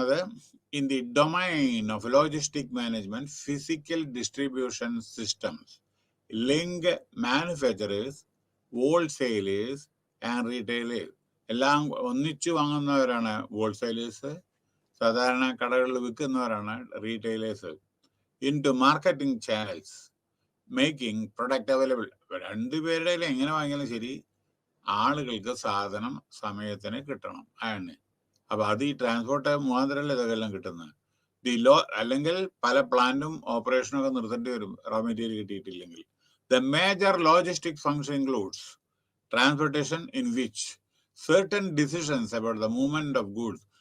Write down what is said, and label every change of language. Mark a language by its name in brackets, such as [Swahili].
[English] അത് in the domain of logistic management, physical distribution systems link manufacturers, wholesalers and retailers. [Malayalam] എല്ലാം ഒന്നിച്ചു വാങ്ങുന്നവരാണ് wholesalers, സാധാരണ കടകളിൽ വിൽക്കുന്നവരാണ് retailers. [English] into marketing channels, making product available. [Malayalam] രണ്ടുപേരുടെ എങ്ങനെ വാങ്ങിയാലും ശരി, ആളുകൾക്ക് സാധനം സമയത്തിന് കിട്ടണം. ആണ്. അപ്പൊ അത് ഈ ട്രാൻസ്പോർട്ട് മുഖാന്തരമല്ലേ ഇതൊക്കെല്ലാം കിട്ടുന്നത്. അല്ലെങ്കിൽ പല പ്ലാന്റും ഓപ്പറേഷനും ഒക്കെ നിർത്തേണ്ടി വരും raw material കിട്ടിയിട്ടില്ലെങ്കിൽ. [English] The major logistic function includes transportation in which certain decisions about the movement of goods.